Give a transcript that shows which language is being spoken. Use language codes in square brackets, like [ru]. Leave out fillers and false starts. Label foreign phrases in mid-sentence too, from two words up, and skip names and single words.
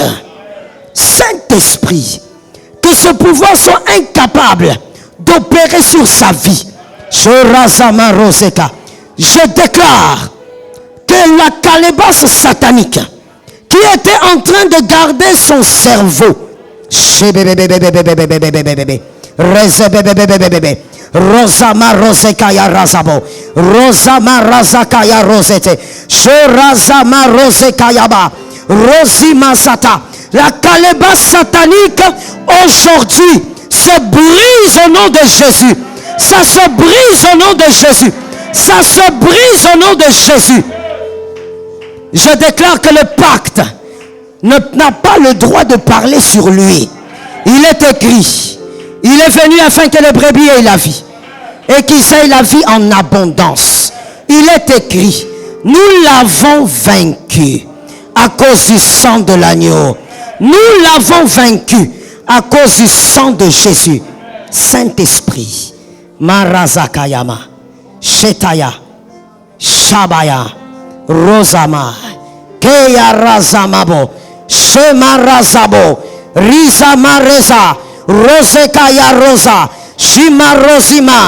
[fr] Saint-Esprit. Que ce pouvoir soit incapable d'opérer sur sa vie. Je déclare que la calebasse satanique qui était en train de garder son cerveau, Rosama Rosekaya Razabo, Rosama Razakaya Rosete, Shorazama Rosekayaba, Rosima Sata. La calebasse satanique aujourd'hui se brise au nom de Jésus. Ça se brise au nom de Jésus. Ça se brise au nom de Jésus. Je déclare que le pacte n'a pas le droit de parler sur lui. Il est écrit. Il est venu afin que les brebis aient la vie. Et qu'ils aient la vie en abondance. Il est écrit. Nous l'avons vaincu à cause du sang de l'agneau. Nous l'avons vaincu à cause du sang de Jésus. Saint-Esprit. Marazakayama. Shetaya. Shabaya. Rosama. Keya Razamabo. Shema Razabo. Rizama Reza. Rosekaya Rosa. Shima Rosima.